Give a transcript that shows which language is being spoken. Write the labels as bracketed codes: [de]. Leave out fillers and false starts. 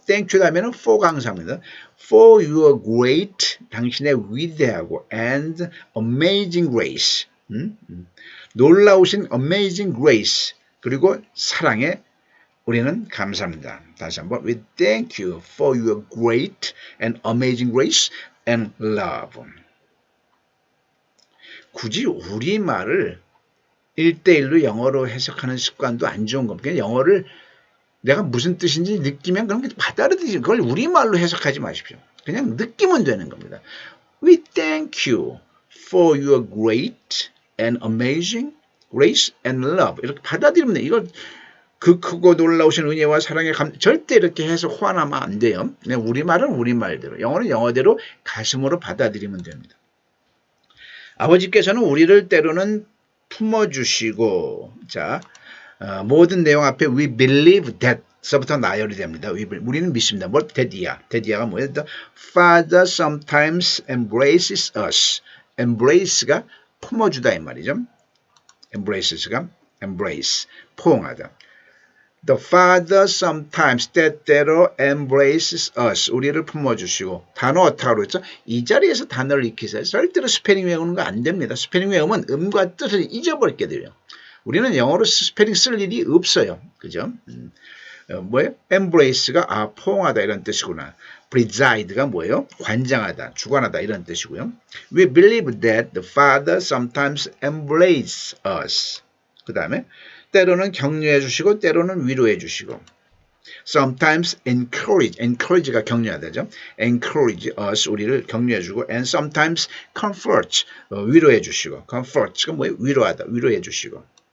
[en] Thank you 하면은 for 감사합니다. For your great, [ko] 당신의 위대하고 [en] and amazing grace. 놀라우신 amazing grace. [ko] 그리고 사랑에 우리는 감사합니다. 다시 한번. [en] We thank you for your great and amazing grace and love. [ko] 굳이 우리말을 1대1로 영어로 해석하는 습관도 안 좋은 겁니다. 영어를 내가 무슨 뜻인지 느끼면 그런 게 받아들이지. 그걸 우리말로 해석하지 마십시오. 그냥 느끼면 되는 겁니다. [en] We thank you for your great and amazing grace and love. [ko] 이렇게 받아들이면 돼요. 이걸 그 크고 놀라우신 은혜와 사랑에 절대 이렇게 해서 호환하면 안 돼요. 그냥 우리말은 우리말대로, 영어는 영어대로 가슴으로 받아들이면 됩니다. 아버지께서는 우리를 때로는 품어주시고, 자, 모든 내용 앞에 [en] we believe that [ko] 서부터 나열이 됩니다. 우리는 믿습니다. 뭐 that이야가 뭐예요? [en] The Father sometimes embraces us. [ko] embrace가 품어주다 이 말이죠. embrace 포옹하다. [en] The Father sometimes 때때로 embraces us. [ko] 우리를 품어주시고 단어 어떻게 그랬죠? 이 자리에서 단어를 익히세요. 절대로 스페링 외우는 거 안 됩니다. 스페링 외우면 음과 뜻을 잊어버리게 돼요. 우리는 영어로 스페링 쓸 일이 없어요. 그죠? 뭐예요? embrace가 포옹하다 이런 뜻이구나. preside가 뭐예요? 관장하다, 주관하다 이런 뜻이고요. [en] We believe that the Father sometimes embraces us. [ko] 그 다음에 때로는 격려해 주시고 때로는 위로해 주시고 [en] sometimes encourage [ko] 가 격려하다죠. [en] encourage us [ko] 우리를 격려해 주고 [en] and sometimes comfort [ko] 위로해 주시고 comfort가 뭐예요? 위로하다, 위로해 주시고